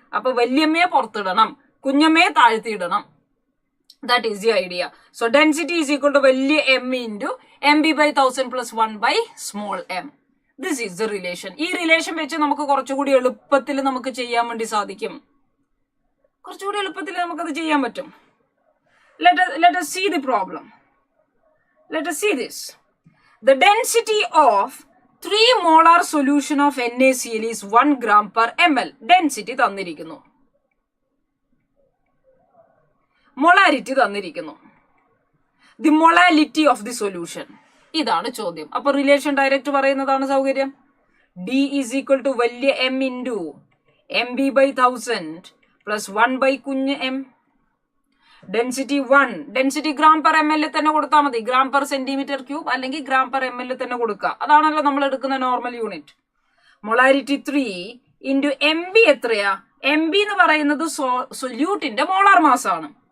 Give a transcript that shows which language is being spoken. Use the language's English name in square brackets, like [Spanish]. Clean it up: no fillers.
[Malayalam] അപ്പൊ വലിയമ്മയെ പുറത്തിടണം, കുഞ്ഞമ്മയെ താഴ്ത്തിയിടണം. [English] That is the idea. So density is equal to [Malayalam] വലിയ [English] M into MB/1000 + 1/m. This is the relation. [Malayalam] ഈ relation വെച്ച് നമുക്ക് കുറച്ചുകൂടി എളുപ്പത്തിൽ നമുക്ക് ചെയ്യാൻ വേണ്ടി സാധിക്കും. കുറച്ചുകൂടി എളുപ്പത്തിൽ നമുക്കത് ചെയ്യാൻ പറ്റും. [English] Let us see the problem. Let us see this. The density of 3 molar solution of NaCl is 1 gram per ml. Density [Malayalam] തന്നിരിക്കുന്നു, [English] molarity തന്നിരിക്കുന്നു, the molality of the solution. [Malayalam] ഇതാണ് ചോദ്യം. അപ്പൊ റിലേഷൻ ഡയറക്റ്റ് പറയുന്നതാണ് സൗകര്യം. [English] D is equal to [Malayalam] വലിയ [English] m into mb by 1000 plus 1 by [Malayalam] കുഞ്ഞ് [English] m. [Malayalam] Density 1, density gram per M L തന്നെ കൊടുത്താൽ മതി, ഗ്രാം പെർ സെന്റിമീറ്റർ ക്യൂബ് അല്ലെങ്കിൽ ഗ്രാം പെർ എം എൽ തന്നെ കൊടുക്കുക. അതാണല്ലോ നമ്മൾ എടുക്കുന്ന normal unit. Molarity 3 into M B എത്രയാ? എം ബി എന്ന് പറയുന്നത് സൊല്യൂട്ടിന്റെ മോളാർ മാസ് ആണ്.